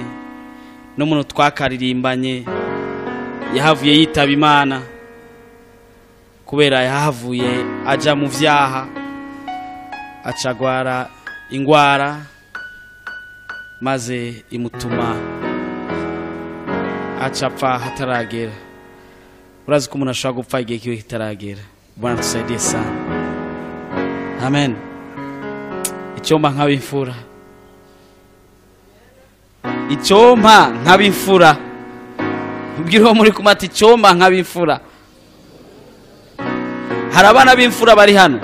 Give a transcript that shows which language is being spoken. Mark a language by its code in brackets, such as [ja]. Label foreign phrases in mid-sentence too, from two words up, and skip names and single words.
[rn] N'umuntu twakaririmbanye yahavuye yitaba Imana kubera yahavuye aja mu vyaha acagwara ingwara maze imutuma acapfa hataragera. Urazi ko umuntu ashobora gupfa igihe kiwe kitaragera. [sw] Bwana tusaidie sana. [rn] Amen. Icyomba nk'abimfura. Icyomba nk'abimfura. Ubwiriho muri kumata icyomba nk'abimfura. Hari abana b'imfura bari hano.